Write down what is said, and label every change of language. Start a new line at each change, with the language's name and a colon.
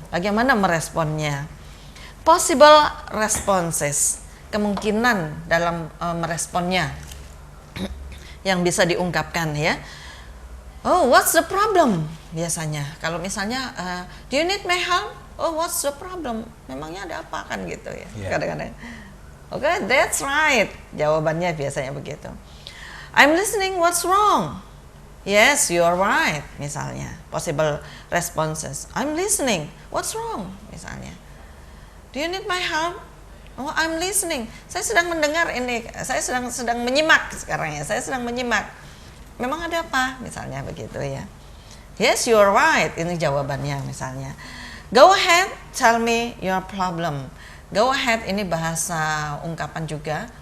Indonesian: Bagaimana meresponnya?
English: Possible responses,
Indonesian: kemungkinan dalam meresponnya yang bisa diungkapkan ya.
English: Oh, what's the problem?
Indonesian: Biasanya kalau misalnya
English: do you need my help? Oh, what's the problem?
Indonesian: Memangnya ada apa kan gitu ya. Kadang-kadang. Oke,
English: that's right.
Indonesian: Jawabannya biasanya begitu.
English: I'm listening, what's wrong? Yes, you're right, misalnya. Possible responses. I'm listening, what's wrong? Misalnya. Do you need my help? Oh, I'm listening.
Indonesian: Saya sedang mendengar ini. Saya sedang menyimak sekarang ya. Saya sedang menyimak. Memang ada apa? Misalnya begitu ya.
English: Yes, you're right.
Indonesian: Ini jawabannya misalnya.
English: Go ahead, tell me your problem. Go ahead
Indonesian: ini bahasa ungkapan juga.